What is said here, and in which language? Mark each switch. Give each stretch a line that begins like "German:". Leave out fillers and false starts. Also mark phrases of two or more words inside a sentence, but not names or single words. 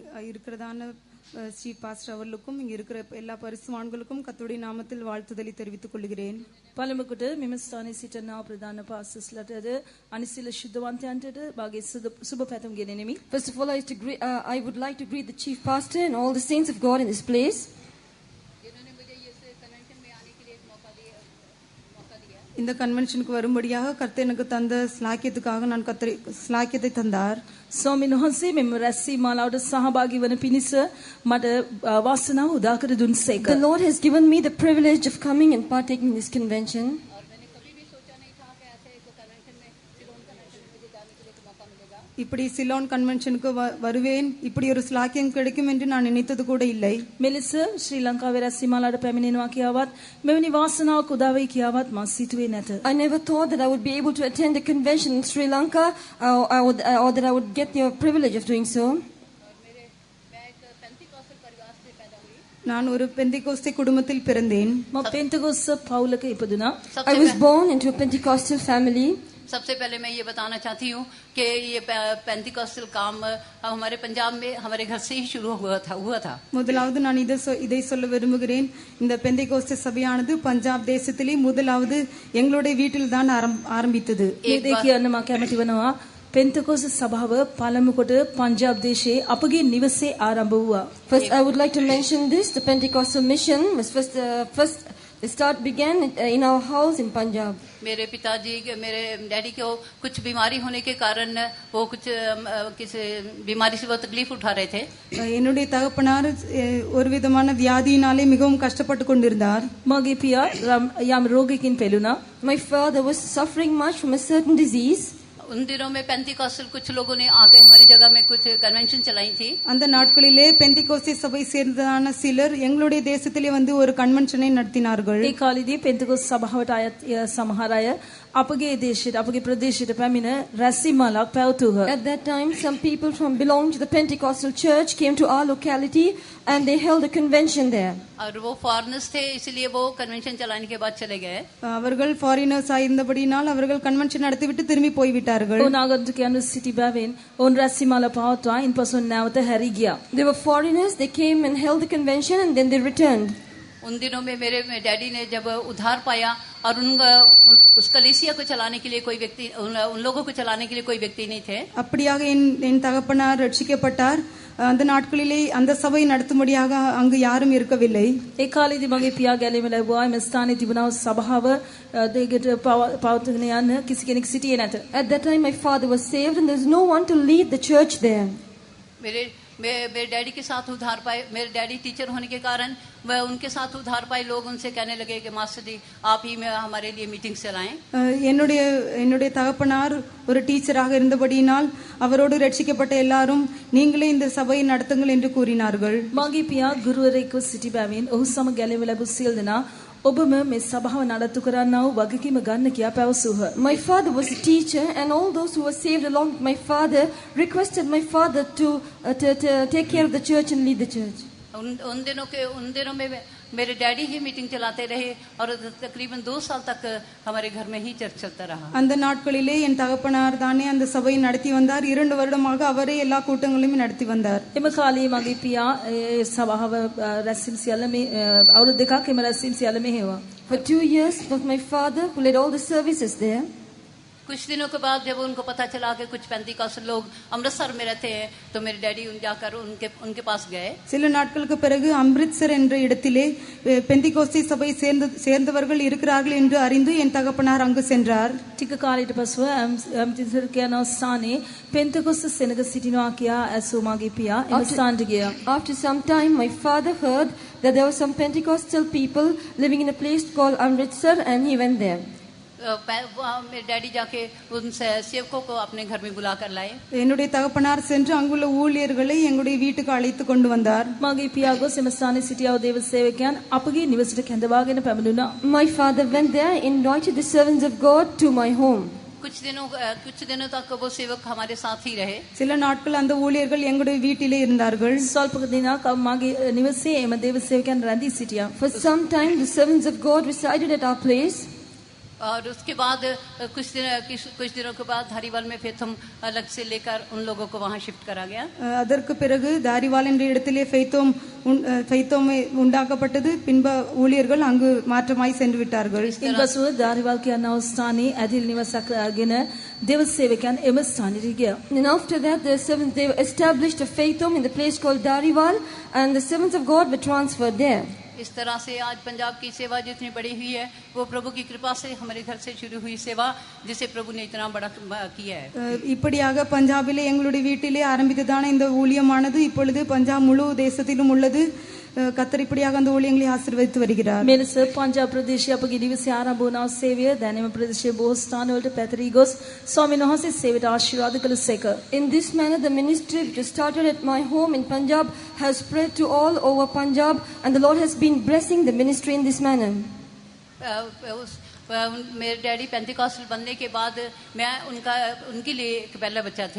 Tamil: இருக்கிறதான
English: chief pastor
Tamil: அவர்களுக்கும் இங்க இருக்கிற எல்லா பரிசுவான்களுக்கும் கர்த்தருடைய நாமத்தில் வாழ்த்துதலை தெரிவித்துக் கொள்கிறேன்.
Sinhala: පළමුවට මෙම ස්ථානයේ සිටිනා ප්‍රධාන පාස්ටර්ස්ලාටද අනිසිල ශුද්ධවන්තයන්ටද මාගේ සුබ පැතුම් ගෙනෙමි.
English: First of all, I would like to greet the chief pastor and all the saints of God in this place.
Tamil: இந்த கன்வென்ஷனுக்கு வரும்படியாக கர்த்தர் எனக்கு தந்த ஸ்லாக்கியத்துக்காக நான் ஸ்லாக்கியத்தை தந்தார்.
Sinhala: ස්වාමීන් වහන්සේ මෙම රැස්වීම මාලාවට සහභාගී වන පිණිස මට වාසනාව උදා කර දුන්සේක.
English: The Lord has given me the privilege of coming and partaking in this convention.
Tamil: இப்படி சிலோன் கன்வென்ஷனுக்கு வருவேன், இப்படி ஒரு ஸ்லாக்கியம் கிடைக்கும் என்று நான் நினைத்தது கூட இல்லை.
Sinhala: මෙලෙස ශ්‍රී ලංකාවේ රැස්වීම මාලාවට පැමිණෙනවා කියාවත් මෙවැනි වාසනාවක් උදා වෙයි කියාවත් මා සිතුවේ නැත.
English: I never thought that I would be able to attend a convention in Sri Lanka or that I would get the privilege of doing so.
Tamil: நான் ஒரு பெந்திகோஸ்தே குடும்பத்தில் பிறந்தேன்.
Sinhala: මා පෙන්තෙකොස්ත පවුලක ඉපදුනා.
English: I was born into a Pentecostal family.
Hindi: सबसे पहले मैं ये बताना चाहती हूँ कि ये पेंटिकॉस्टल काम हमारे पंजाब में हमारे घर से ही शुरू हुआ था.
Tamil: முதலாவது நான் இதை சொல்ல விரும்புகிறேன். இந்த பெந்திகோஸ்தே சபையானது பஞ்சாப் தேசத்திலே முதலாவது எங்களுடைய வீட்டில் தான் ஆரம்பித்தது.
Sinhala: මේ කියන්න මා කැමති වෙනවා. පෙන්තෙකොස්ත සභාව පළමු කොට පංජාබ් දේශයේ අපගේ නිවසේ ආරම්භ වුණා.
English: First, I would like to mention this. The Pentecostal mission was first began in our house in Punjab.
Hindi: मेरे पिताजी मेरे डैडी को कुछ बीमारी होने के कारण वो कुछ किसी बीमारी से वो तकलीफ उठा रहे थे.
Tamil: என்னுடைய தகப்பனார் ஒரு விதமான வியாதியினாலே மிகவும் கஷ்டப்பட்டு கொண்டிருந்தார்.
Sinhala: මගේ පියා යම් රෝගයකින් පෙළුණා.
English: My father was suffering much from a certain disease.
Hindi: उन दिनों में पेंटिकॉस्टल कुछ लोगों ने आके हमारी जगह में कुछ कन्वेंशन चलाई थी.
Tamil: அந்த நாட்களிலே பெந்திகோஸ்தே சபை சேர்ந்ததான சிலர் எங்களுடைய தேசத்திலே வந்து ஒரு கன்வென்ஷனை நடத்தினார்கள்.
Sinhala: ඒ කාලෙදී පෙන්තෙකොස්ත සභාවට අයත් සමහර අය අපගේ දේශයට අපගේ ප්‍රදේශයට පැමිණ රැස්වීම මාලාවක් පැවතුවා.
English: At that time, some people from belonging to the Pentecostal church came to our locality and they held a convention there.
Hindi: और वो फॉरेनर्स थे, इसलिए वो कन्वेंशन चलाने के बाद चले गए.
Tamil: அவர்கள் ஃபாரினர்ஸ் ஆயிருந்தபடியால் அவர்கள் கன்வென்ஷன் நடத்திவிட்டு திரும்பி போய்விட்டார்கள்.
Sinhala: ඔවුන් ආගන්තුකයන් සිටි බැවින් ඔවුන් රැස්වීම මාලා පවත්වා ඉන්පසු නැවත හැරී ගියා.
English: They were foreigners. They came and held the convention and then they returned.
Hindi: उन दिनों में मेरे डैडी ने जब उधार पाया और उस कलीसिया को चलाने के लिए कोई व्यक्ति उन लोगों को चलाने के लिए कोई व्यक्ति नहीं थे.
Tamil: அப்படியாக என் தகப்பனார் ரட்சிக்கப்பட்டார். அந்த நாட்களிலே அந்த சபை நடத்தும்படியாக அங்கு யாரும் இருக்கவில்லை.
Sinhala: ඒ කාලෙදී මගේ පියා ගැලීම ලැබුවා. එම ස්ථානයේ තිබුණා සභාව දෙකට පවත්වාගෙන යන්න කිසි කෙනෙක් සිටියේ නැත.
English: At that time my father was saved and there was no one to lead the church there.
Hindi: मेरे डैडी के साथ उधार पाए. मेरे डैडी टीचर होने के कारण वह उनके साथ उधार पाए लोग उनसे कहने लगे कि मास्टर जी आप ही हमारे लिए मीटिंग चलाएं.
Tamil: என்னுடைய தகப்பனார் ஒரு டீச்சராக இருந்தபடியினால் அவரோடு ரட்சிக்கப்பட்ட எல்லாரும் நீங்களே இந்த சபையை நடத்துங்கள் என்று கூறினார்கள்.
Sinhala: මගේ පියා ගුරුවරයෙක්ව සිටි බැවින් ඔහු සමග ගැලවෙ ලැබු සියලු දෙනා ඔබම මේ සභාව නඩත්තු කරන්නා වූ වගකීම ගන්න කියා පැවසුහ.
English: My father was a teacher and all those who were saved along with my father requested my father to take care of the church and lead the church.
Hindi: उन दिनों में मेरे डैडी ही मीटिंग चलाते रहे और तकरीबन 2 साल तक हमारे घर में ही चर्च चलता रहा.
Tamil: அந்த நாட்களிலே என் தகப்பனார் தானே அந்த சபையை நடத்தி வந்தார். 2 வருடமாக அவரே எல்லா கூட்டங்களையும் நடத்தி வந்தார்.
Sinhala: එම කාලේ මගේ පියා සභාව රැස්වීම සියල්ල මේ අවුරුදු දෙකක් එම රැස්වීම සියල්ල මෙහෙවා.
English: For 2 years was my father who led all the services there.
Hindi: कुछ दिनों के बाद जब उनको पता चला कि कुछ पेंटिकॉस्टल लोग अमृतसर में रहते हैं तो मेरे डैडी जाकर उनके पास गए.
Tamil: சில நாட்களுக்கு பிறகு அம்ரித்சர் என்ற இடத்திலே பெந்திகோஸ்தே சபை சேர்ந்தவர்கள் இருக்கிறார்கள் என்று அறிந்து என் தகப்பனார் அங்கு சென்றார்.
Sinhala: ටික කාලයකට පසුව අම්රිත්සර් කියන ස්ථානයේ පෙන්තෙකොස්ත සෙනග සිටිනවා කියා ඇසූ මගේ පියා එම ස්ථානට ගියා.
English: After some time my father heard that there were some Pentecostal people living in a place called Amritsar and he went there.
Hindi: मेरे डैडी जाके उन सेवकों को अपने घर में बुला कर लाए.
Tamil: என்னுடைய தகப்பனார் சென்று அங்குள்ள ஊழியர்களை எங்களுடைய வீட்டுக்கு அழைத்து கொண்டு வந்தார்.
Sinhala: මගේ පියා ගොස් එම ස්ථානයේ සිටියා වූ දේව සේවකයන් අපගේ නිවසට කැඳවාගෙන පැමිණුණා.
English: My father went there and invited the servants of God to my home.
Hindi: कुछ दिनों तक वो सेवक हमारे साथ ही रहे.
Tamil: சில நாட்கள் அந்த ஊழியர்கள் எங்களுடைய வீட்டிலே இருந்தார்கள்.
Kannada: ಸ್ವಲ್ಪ ದಿನක්
Sinhala: මගේ නිවසේ එම දේව සේවකයන් රැඳී සිටියා.
English: For some time the servants of God resided at our place.
Hindi: और उसके बाद कुछ दिनों के बाद धारीवाल में फिर हम अलग से लेकर उन लोगों को वहाँ शिफ्ट करा गया.
Tamil: அதற்கு பிறகு தாரிவால் என்ற இடத்திலே ஃபெய்த்தோம் உண்டாக்கப்பட்டது. பின்பு ஊழியர்கள் அங்கு மாற்றமாய் சென்று விட்டார்கள்.
Sinhala: ඉන්පසුව ධාරිවල් කියනා ස්ථානයේ ඇදිල් නිවසක් ගෙන දේව සේවකයන් එම ස්ථානයට ගියා.
English: And after that, they established a faith home in the place called Dhariwal, and the servants of God were transferred there.
Hindi: इस तरह से आज पंजाब की सेवा जितनी बड़ी हुई है वो प्रभु की कृपा से हमारे घर से शुरू हुई सेवा जिसे प्रभु ने इतना बड़ा किया है.
Tamil: இப்படியாக பஞ்சாபிலே எங்களுடைய வீட்டிலே ஆரம்பித்ததான இந்த ஊழியமானது இப்பொழுது பஞ்சாப் முழு தேசத்திலும் உள்ளது. கர்த்தர் இப்படியாக அந்த ஊழியங்களை ஆசீர்வதித்து வருகிறார்.
Sinhala: මෙලෙස පංජාබ් ප්‍රදේශයේ අපගේ නිවසේ ආරම්භ වුණා සේවය දැනෙම ප්‍රදේශයේ බොහෝ ස්ථානවලට පැතිරී ගොස් ස්වාමීන් වහන්සේ සේවයට ආශිර්වාද කළසේක.
English: In this manner, the ministry which was started at my home in Punjab has spread to all over Punjab, and the Lord has been blessing the ministry in this manner.
Hindi: मेरे डैडी पेंटिकॉस्टल बनने के बाद मैं उनके लिए एक पहला बच्चा थी.